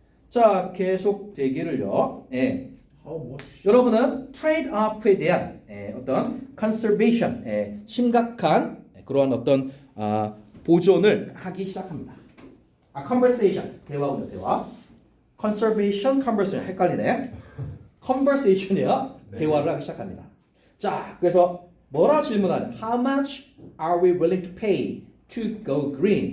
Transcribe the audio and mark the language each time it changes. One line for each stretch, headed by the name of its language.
Korean: 자, 계속 되기를요.
English: How much?
Korean: 여러분은 트레이드 오프에 대한 어떤 컨서베이션, 심각한 그러한 어떤 보존을 하기 시작합니다. conversation 대화군요, 대화. conservation, conversation 헷갈리네. conversation이야. 네. 대화를 하기 시작합니다. 자, 그래서 뭐라 질문하냐?
English: How much are we willing to pay to go green?